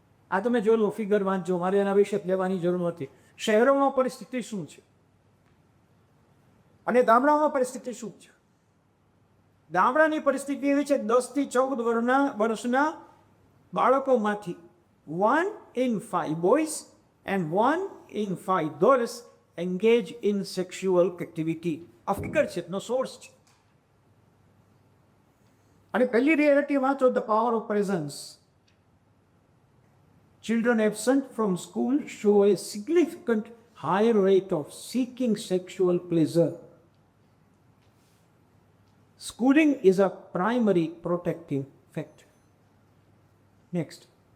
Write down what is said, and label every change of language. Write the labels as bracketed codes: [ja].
[gu] આ તમે જો લો, ફિગર વાંચજો, મારે એના વિશે લેવાની જરૂર નથી. શહેરોમાં પરિસ્થિતિ શું છે અને ગામડામાં પરિસ્થિતિ શું છે? ગામડાની પરિસ્થિતિ એવી છે 10 થી 14 વર્ષના બાળકોમાંથી [en] 1 in 5 boys and 1 in 5 girls engage in sexual activity. [gu] આ ફિગર છે, નો સોર્સ છે. અને પહેલી રિયાલિટી વાંચો, [en] The power of presence. Children absent from school show a significant higher rate of seeking sexual pleasure. Schooling is a primary protecting factor. Next.